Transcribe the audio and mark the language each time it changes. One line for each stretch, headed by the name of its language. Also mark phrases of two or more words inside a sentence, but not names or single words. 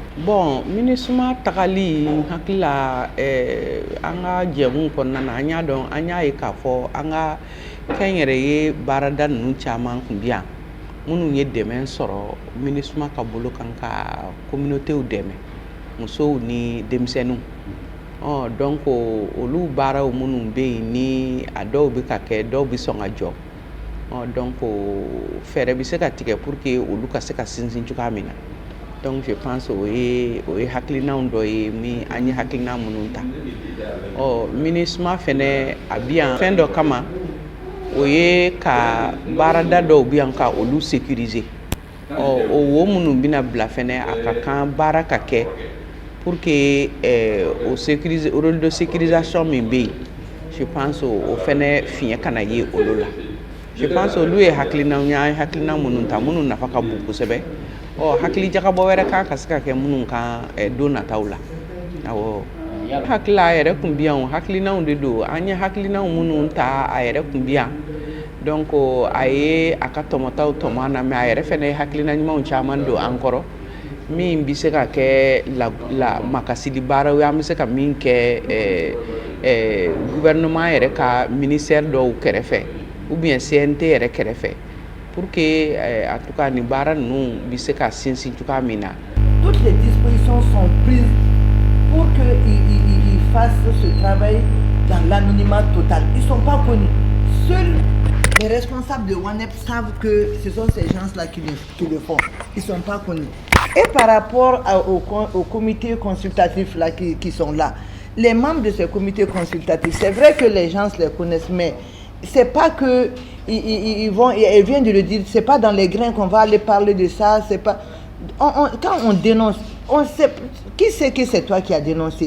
Bambara: Bon MINUSMA tagali n hakili la an ka jɛmu kɔnɔna na an y'a dɔn an y'a ye k'a fɔ an ka kɛnyɛrɛye baarada ninnu caman tun bɛ yan minnu ye dɛmɛ sɔrɔ MINUSMA ka bolo kan ka communautéw dɛmɛ musow ni denmisɛnninw donc olu baaraw minnu bɛ yen ni a dɔw bɛ ka kɛ dɔw bɛ sɔn ka jɔ donc fɛɛrɛ bɛ se ka tigɛ
French: pour que
Bambara: olu ka se ka sinsin cogoya min na
French: donc je pense
Bambara: o ye hakilinaw dɔ ye min an ye hakilina minnu ta MINUSMA fɛnɛ a bi yan fɛn dɔ kama o ye ka baarada dɔw bi yan ka olu sécuriser o wo minnu bɛna bila fɛnɛ a ka kan baara ka kɛ
French: pour que
Bambara: o sécuriser
French: rôle de sécurisation
Bambara: min bɛ yen
French: je pense
Bambara: o fɛnɛ fiɲɛ kana ye olu la
French: je pense
Bambara: olu ye hakilinaw ye an ye hakilina minnu ta minnu nafa ka bon kosɛbɛ hakili jagabɔ wɛrɛ kan ka se ka kɛ minnu kan don nataw la awɔ hakili a yɛrɛ kun bi yan hakilinaw de don an ye hakilinaw minnu ta a yɛrɛ kun bi yan donc a ye a ka tɔmɔtaw tɔmɔ na mais a yɛrɛ fɛnɛ ye hakilina ɲumanw caman don an kɔrɔ min bɛ se ka kɛ makasili baaraw ye an bɛ se ka min kɛ gouvernement yɛrɛ ka ministère dɔw kɛrɛfɛ
French: ou bien
Bambara: CNT yɛrɛ kɛrɛfɛ
French: pour que en tout cas
Bambara: ni baara ninnu bɛ se ka sinsin cogoya min na.
French: Toutes les dispositions sont prises pour qu'ils fassent ce travail dans l'anonymat total. Ils ne sont pas connus. Seuls les responsables de WANEP savent que ce sont ces gens-là qui le font. Ils ne sont pas connus. Et par rapport au comité consultatif là, qui sont là, les membres de ce comité consultatif, c'est vrai que les gens les connaissent, mais c'est pas que ils viennent de le dire, c'est pas dans les grains qu'on va aller parler de ça, c'est pas quand on dénonce, on sait qui c'est que c'est toi qui as dénoncé.